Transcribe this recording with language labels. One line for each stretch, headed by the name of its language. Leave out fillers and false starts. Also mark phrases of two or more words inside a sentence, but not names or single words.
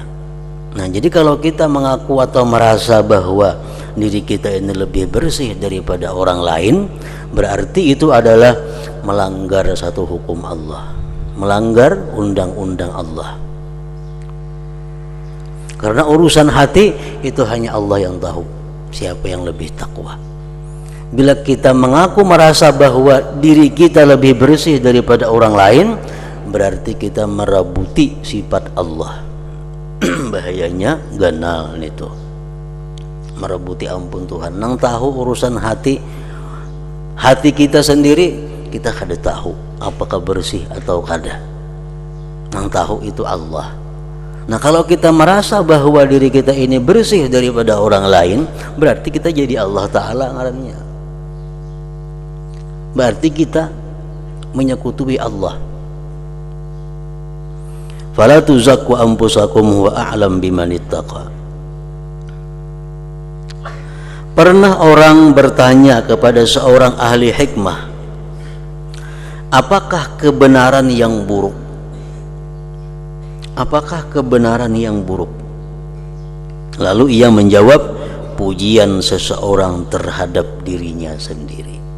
Indonesian: Nah, jadi kalau kita mengaku atau merasa bahwa diri kita ini lebih bersih daripada orang lain, berarti itu adalah melanggar satu hukum Allah, melanggar undang-undang Allah. Karena urusan hati itu hanya Allah yang tahu siapa yang lebih takwa. Bila kita mengaku merasa bahwa diri kita lebih bersih daripada orang lain, berarti kita merabuti sifat Allah.
Banjar: Bahayanya ganal itu, merabuti ampun Tuhan. Nang tahu urusan hati kita sendiri, kita kada tahu apakah bersih atau kada. Nang tahu itu Allah.
Indonesian: Nah, kalau kita merasa bahwa diri kita ini bersih daripada orang lain, berarti kita jadi Allah Ta'ala ngarannya. Berarti kita menyekutuhi Allah.
Arabic: فلا تزكوا أنفسكم هو أعلم بمن اتقى.
Indonesian: Pernah orang bertanya kepada seorang ahli hikmah, apakah kebenaran yang buruk? Apakah kebenaran yang buruk? Lalu ia menjawab, pujian seseorang terhadap dirinya sendiri.